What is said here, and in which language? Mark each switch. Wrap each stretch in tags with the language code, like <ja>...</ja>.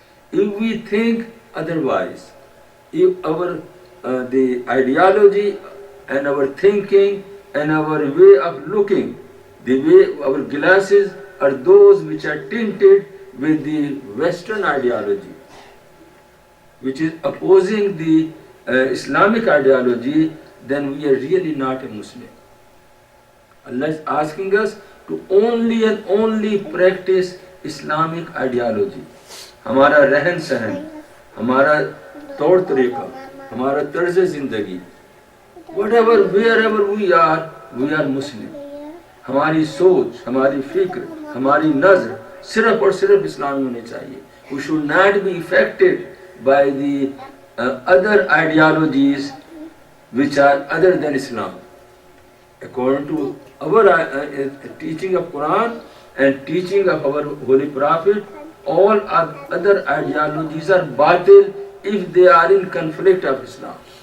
<en>If we think otherwise, if our the ideology and our thinking and our way of looking, the way our glasses are those which are tinted with the Western ideology, which is opposing the Islamic ideology, then we are really not a Muslim. Allah is asking us to only and only practice Islamic ideology.</en> <hi>हमारा रहन सहन, हमारा तौर तरीका, हमारा तर्ज जिंदगी,</hi> <en>whatever, wherever we are Muslim.</en> <hi>हमारी सोच, हमारी फिक्र, हमारी नज़र सिर्फ और सिर्फ इस्लामी होनी चाहिए.</hi> <en>We should not be affected by the other ideologies which are other than Islam. According to our teaching of Quran and teaching of our Holy Prophet, all other ideologies are batil if they are in conflict of Islam.</en>